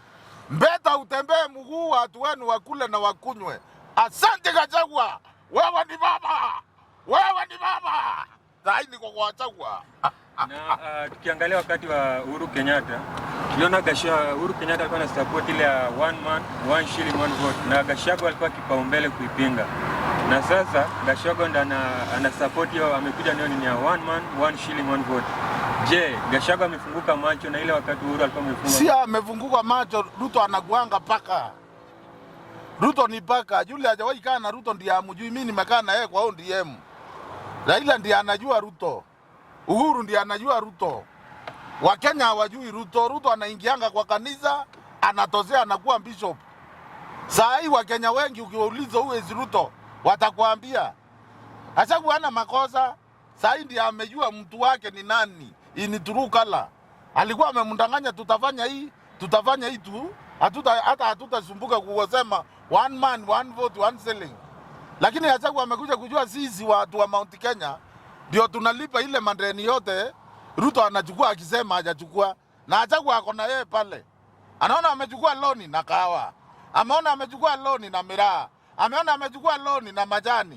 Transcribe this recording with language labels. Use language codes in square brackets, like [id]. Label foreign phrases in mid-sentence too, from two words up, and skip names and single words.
[sw] Mbeta utembee mguu watu wenu wakule na wakunywe. Asante Gachagua. Wewe ni baba. Sasa hivi niko kwa Gachagua. Na tukiangalia wakati wa Uhuru Kenyatta, tuliona Uhuru Kenyatta alikuwa na support ile ya [en] one man, one shilling, one vote. [sw] Na Gachagua alikuwa kipaumbele kuipinga. Na sasa Gachagua ndo ana support hiyo, amekuja ndio ni ya [en] one man, one shilling, one vote. [sw] Je, Gachagua amefunguka macho na ile wakati Uhuru alikuwa amefunga? Si amefunguka macho, Ruto anakuanga paka. Ruto ni paka. Yule hajawahi kaa na Ruto ndiye amjui. Mimi nimekaa na yeye kwa ODM. Raila ndiye anajua Ruto. Uhuru ndiye anajua Ruto. Wakenya hawajui Ruto. Ruto anaingianga kwa kanisa, anatozea anakuwa bishop. Saa hii Wakenya wengi ukiwauliza huyu ezi Ruto, watakwambia Gachagua hana makosa. Saa hii ndiye amejua mtu wake ni nani. Ini [en] true color. [sw] Alikuwa amemdanganya tutafanya hii tu. Hatutasumbuka kusema [en] one man, one vote, one selling. [sw] Lakini Gachagua amekuja kujua sisi watu wa Mount Kenya ndio tunalipa ile madeni yote Ruto anachukua akisema hajachukua. Na Gachagua ako na yeye pale. Anaona amechukua loni na kahawa. Ameona amechukua loni na miraa. Ameona amechukua loni na majani.